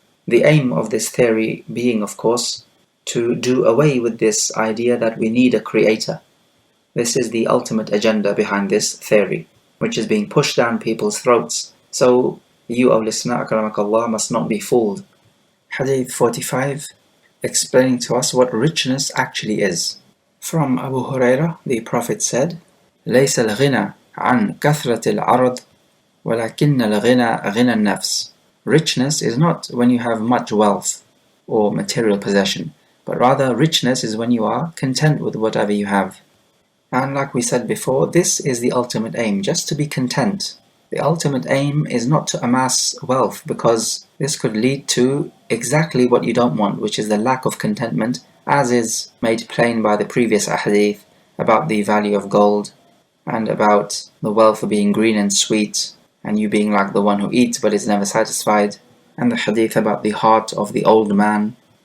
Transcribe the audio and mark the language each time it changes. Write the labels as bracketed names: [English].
[English] The aim of this theory being, of course, to do away with this idea that we need a creator. This is the ultimate agenda behind this theory, which is being pushed down people's throats. So you, O listener, akramakallah, must not be fooled. Hadith 45, explaining to us what richness actually is. From Abu Huraira, the Prophet said, [Arabic] ليس الغنى عن كثرة العرض ولكن الغنى غنى النفس. [English] Richness is not when you have much wealth or material possession, but rather richness is when you are content with whatever you have. And like we said before, this is the ultimate aim, just to be content. The ultimate aim is not to amass wealth, because this could lead to exactly what you don't want, which is the lack of contentment, as is made plain by the previous ahadith about the value of gold and about the wealth being green and sweet and you being like the one who eats but is never satisfied, and the hadith about the heart of the old man.